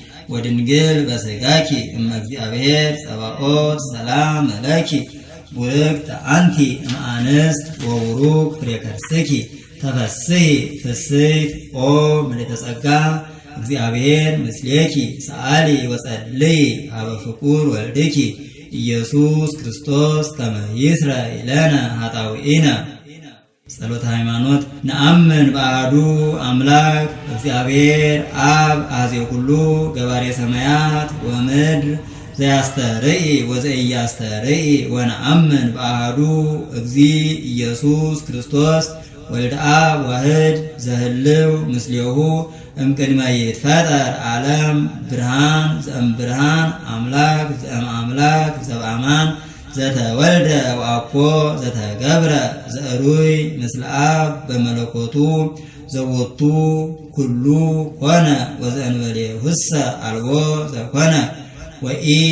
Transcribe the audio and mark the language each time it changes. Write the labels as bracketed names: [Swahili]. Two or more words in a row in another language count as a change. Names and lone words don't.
[Geez] ወድንግል በሥጋኪ እመ እግዚአብሔር ጸባኦት ሰላም ለኪ ቡርክት አንቲ እምአንስት ወቡሩክ ፍሬ ከርስኪ ተፈሥሒ ፍሥሕት ኦ ምልዕተ ጸጋ እግዚአብሔር ምስሌኪ ሰአሊ ወጸልይ ሀበ ፍቁር ወልድኪ ኢየሱስ ክርስቶስ ከመ ይስረይ ለነ ኃጣውኢነ። ጸሎተ ሃይማኖት። ነአምን በአሐዱ አምላክ እግዚአብሔር አብ አኀዜ ኩሉ ገባሬ ሰማያት ወምድር ዘያስተርኢ ወዘኢያስተርኢ ወነአምን በአሐዱ እግዚእ ኢየሱስ ክርስቶስ ወልደ አብ ዋሕድ ዘህልው ምስሌሁ እምቅድመ ይትፈጠር ዓለም ብርሃን ዘእምብርሃን አምላክ ዘእምአምላክ ዘበአማን ዘተወልደ ወአኮ ዘተገብረ ዘእሩይ ምስለ አብ በመለኮቱ ዘወቱ ኩሉ ኮነ ወዘእንበሌሁሰ አልቦ ዘኮነ ወኢ